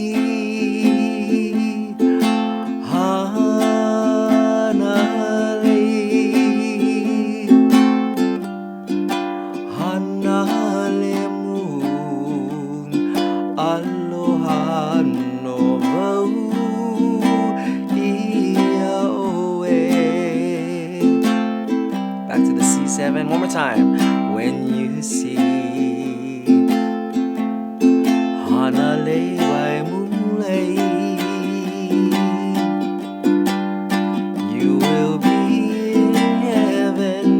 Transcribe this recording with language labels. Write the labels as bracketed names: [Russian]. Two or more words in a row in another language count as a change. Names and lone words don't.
[Hawaiian] Hanalei Moon, aloha no vau ia oe. [English] Back to the C7 one more time. When you see Hanalei by moonlight, you will be in heaven.